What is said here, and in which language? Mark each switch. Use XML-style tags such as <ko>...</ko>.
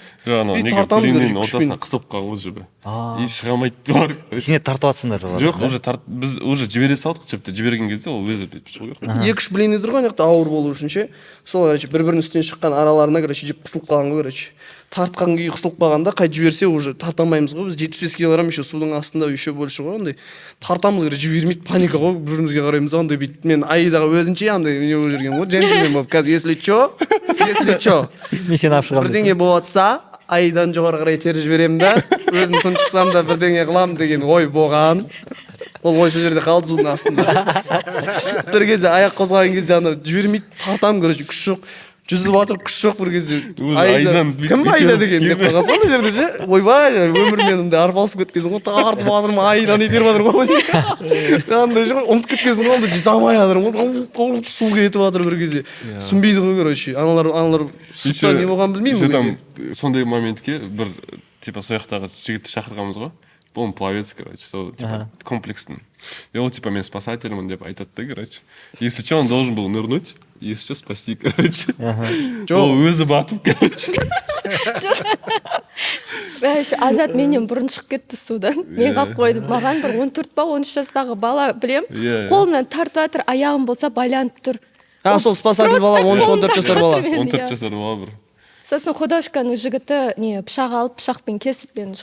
<kk>Жаңа неге блиннің ортасына қысып қалған ол жібі. И шыға алмайды бар. Сене тартып атсыңдар жоғары. Жоқ, уже біз уже жібере салдық, жіпті жіберген кезде ол өзі шығу керек. 2-3 блин тұрған жақта ауыр болу үшін ше. Сол, короче, бір-бірінің үстінен шыққан араларына, короче, жіп қысылып қалған ғой, короче. Тартқан күйі қысылып қалғанда қайт жіберсе уже тартамаймыз ғой. Біз 75 килограмм еще судың астында</kk> <ru>еще больше</ru> <kk>ғой, ондай. Тартамыз, короче, жібермейді, паника ғой, бір-бірімізге қараймыз, ондай бүйтіп. Мен Аидаға өзінше андай не болып жүрген ғой, джентльмен болып. Қазір</kk> <ru>если чо,</ru> <kk>мен сені алып шығамын. бірдеңе болатса, Аидан жоғары қарай тер жіберемін да, өзім тұншықсам да бірдеңе қыламын деген ой болған. Ол ой сол жерде қалды судың астында. Бір кезде аяқ қозғаған кезде ана жібермейді, тартамын, короче, күш жоқ. Жүзіп жатыр, күш жоқ бір кезде. Кім Аида деген деп қойған сол жерде ше. Ойбай, өмірмен андай арпалысып кеткенсің ғой, тартып жатырмын, Аида не теріп жатыр ғой. Андай жоқ, ұмытып кеткенсің ғой, андай жамай жатырмын ғой, су кетіп жатыр бір кезде. Түсінбейді ғой, короче. Аналар сұқта не болғанын білмеймін. Сондай моментке бір типа сол жақтағы жігітті шақырғанбыз ғой.</kk> <ru>Он пловец,</ru> <kk>короче, сол типа комплекстің. И ол типа мен спасательмін деп айтады да, короче.</kk> <ru>Если что, он должен был нырнуть, если что, спасти, короче.</ru> <kk>Ол өзі батып, короче. Азат менен бұрын шығып кетті судан. Мен қалып қойдым. Маған бір 14 па 13 жастағы бала білем. Қолынан тартып жатыр, аяғым болса байланып тұр. Сол спасатель бала 13-14 жасар бала. 14 жасар бала бір. сосын художканың жігіті не пышақ алып пышақпен кесіп мені</kk>